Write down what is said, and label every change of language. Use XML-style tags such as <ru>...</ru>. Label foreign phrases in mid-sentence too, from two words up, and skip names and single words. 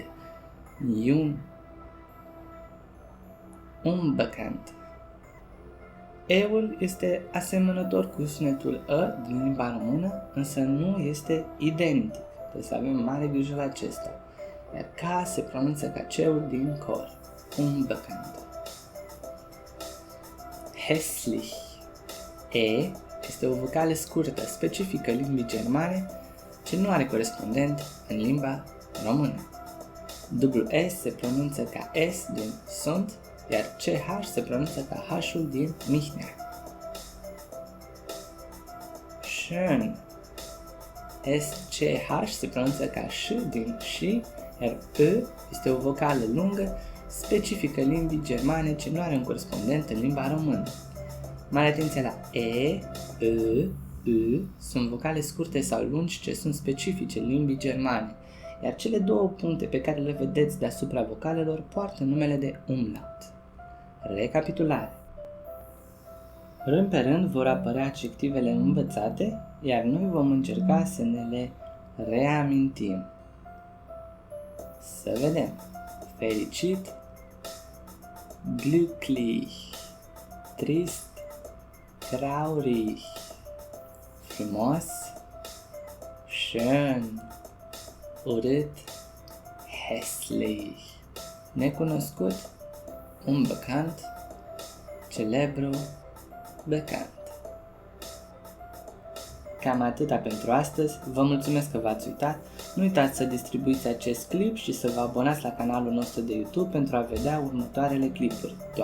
<de>Jung. Unbekannt.</de> <ro>E-ul este asemănător cu sunetul ă din limba română, însă nu este identic. Trebuie să avem mare grijă la acesta. Iar K se pronunță ca C-ul din cor.</ro> <de>Unbekannt. Hässlich.</de> <ro>E este o vocală scurtă, specifică limbii germane, ce nu are corespondent în limba română. S se pronunță ca S din sunt, iar CH se pronunță ca H-ul din Mihnea.</ro> <de>Schön.</de> <ro>SCH se pronunță ca Ș din și, iar E este o vocală lungă, specifică limbii germane, ce nu are un corespondent în limba română. Mare atenție la E, U sunt vocale scurte sau lungi ce sunt specifice limbii germane, iar cele două puncte pe care le vedeți deasupra vocalelor poartă numele de umlaut. Recapitulare. Rând pe rând vor apărea adjectivele învățate, iar noi vom încerca să ne le reamintim. Să vedem. Fericit,</ro> <de>glücklich, trist, traurig, frumos, schön,</de> <ro>urât, hässlich, necunoscut, unbekannt, celebru, bekannt. Cam atâta pentru astăzi, vă mulțumesc că v-ați uitat, nu uitați să distribuiți acest clip și să vă abonați la canalul nostru de YouTube pentru a vedea următoarele clipuri.</ro>